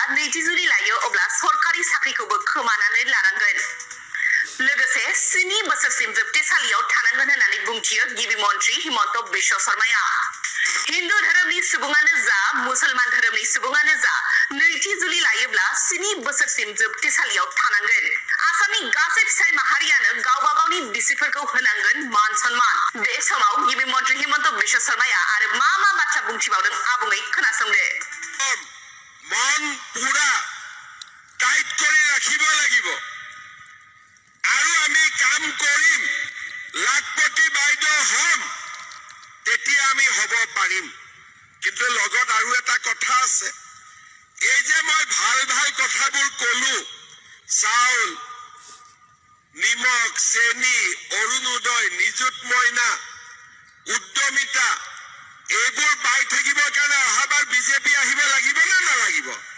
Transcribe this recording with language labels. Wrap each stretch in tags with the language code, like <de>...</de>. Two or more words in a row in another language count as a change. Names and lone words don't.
<as>नैथि जुलि लायो अब्ला सरकारि साख्रिखौबो खोमानानै लानांगोन लोगोसे 7 बोसोरसिम जोबथेसालियाव थानांगोन होननानै बुंथियो गिबि मन्थ्रि हिमन्त बिश्व शर्माया हिन्दु धोरोमनि सुबुङानो जा मुसलमान धोरोमनि सुबुङानो जा नैथि जुलि लायोब्ला 7 बोसोरसिम जोबथेसालियाव थानांगोन आसामनि गासै फिसाय माहारियानो गावबा गावनि बिसिफोरखौ होनांगोन मान सन्मान बे समाव गिबि मन्थ्रि हिमन्त बिश्व शर्माया आरो मा बाथ्रा बुंथिबावदों आबुङै खोनासंदो মন পুরা টাইট করে রাখিব লাগিব আৰু আমি কাম কৰিম লাখপতি বাইদেউ হম তেতিয়া আমি হব পাৰিম কিন্তু লগত আৰু এটা কথা আছে এই যে মই ভাল ভাল কথাবোৰ কলো চাউল নিমখ চেনি অৰুণোদয় নিযুত মইনা উদ্যমিতা এইবোৰ পাই থাকিবৰ কাৰণে অহাবাৰ বিজেপি আহিব লাগিব নে নালাগিব</as>